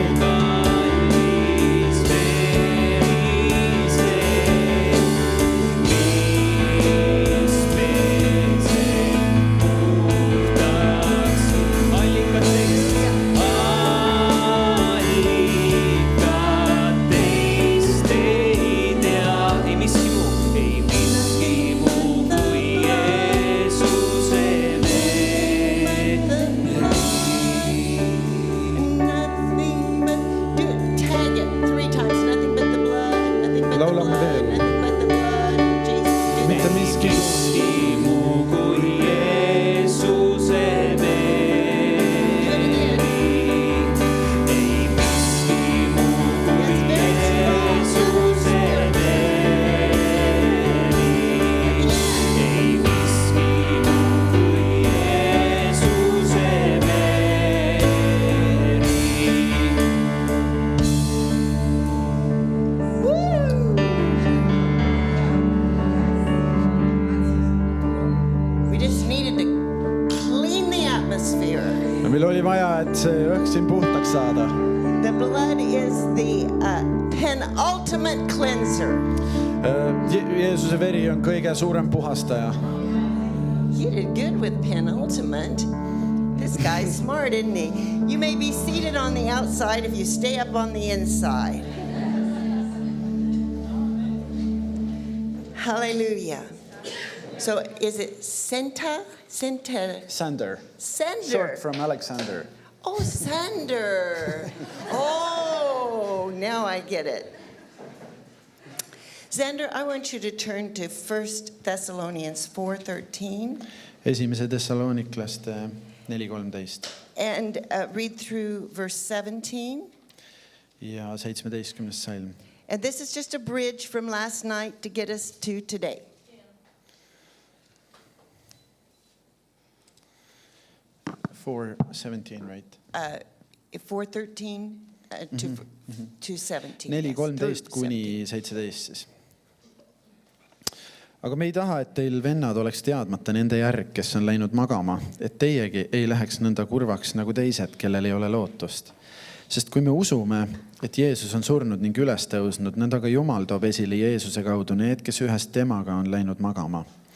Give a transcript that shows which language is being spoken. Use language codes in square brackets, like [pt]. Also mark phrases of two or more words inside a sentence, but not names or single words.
[et] kallis verise, mis peseb puhtaks, allikat teist ei tea, ei miski muu kui Jeesuse veri. [en] Nothing but, tag it 3 times. Nothing but the blood, nothing but the [et] Laulame [en] blood, [et] veel. [en] nothing but the blood of Jesus. Do [et] Mitte [en] that. [et] miski. miski muu kui Jeesuse veri, ei miski muu kui Jeesuse veri, ei miski muu kui Jeesuse veri. [en] We just needed to clean the atmosphere. [et] Meil oli vaja, et see õhk siin puhtaks saada. [en] The blood is the penultimate cleanser. [et] Jeesuse veri on kõige suurem puhastaja. [en] You did good with penultimate. This guy's smart, isn't he? You may be seated on the outside if you stay up on the inside. Hallelujah. So is it Senta? Sander. Sander. Short from Alexander. Oh, Sander. Oh, now I get it. Xander, I want you to turn to 1 Thessalonians 4:13 [et] Esimese Thessaloniklaste 4:13 [en] and read through verse 17. [et] ja 17. salm. [en] And this is just a bridge from last night to get us to today. 4:17, right? 4:13 to 17. [et] 4:13 kuni 17 siis. Aga me ei taha, et teil vennad oleks teadmata nende järg, kes on läinud magama, et teiegi ei läheks nõnda kurvaks nagu teised, kellel ei ole lootust. Sest kui me usume, et Jeesus on surnud ning üles tõusnud, nõnda ka Jumal toob esile Jeesuse kaudu need, kes ühest temaga on läinud magama.